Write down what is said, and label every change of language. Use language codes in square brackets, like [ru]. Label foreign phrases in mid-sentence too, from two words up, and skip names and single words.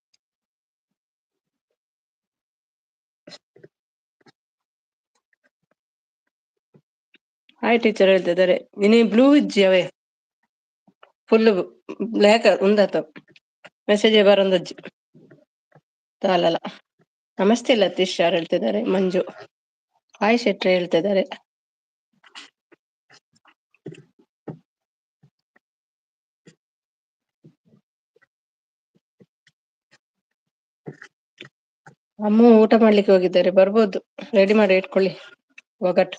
[kn] ಹಾಯ್ ಟೀಚರ್ ಹೇಳ್ತಿದ್ದಾರೆ. [tcy] ಇನಿ ಬ್ಲೂ ಇಜ್ಜಿ ಅವೇ [en] full black [tcy] ಉಂದತ ಮೆಸೇಜ್ ಬರೊಂದಜ್ಜಿ ತಾಲಲ. [kn] ನಮಸ್ತೆ ಲತೀಶ್ ಯಾರು ಹೇಳ್ತಿದ್ದಾರೆ. ಮಂಜು ಹಾಯ್ ಶೆಟ್ರೆ ಹೇಳ್ತಿದ್ದಾರೆ. ಅಮ್ಮ ಊಟ ಮಾಡ್ಲಿಕ್ಕೆ ಹೋಗಿದ್ದಾರೆ, ಬರ್ಬೋದು, ರೆಡಿ ಮಾಡಿ ಇಟ್ಕೊಳ್ಳಿ ಒಗಟ್ಟು.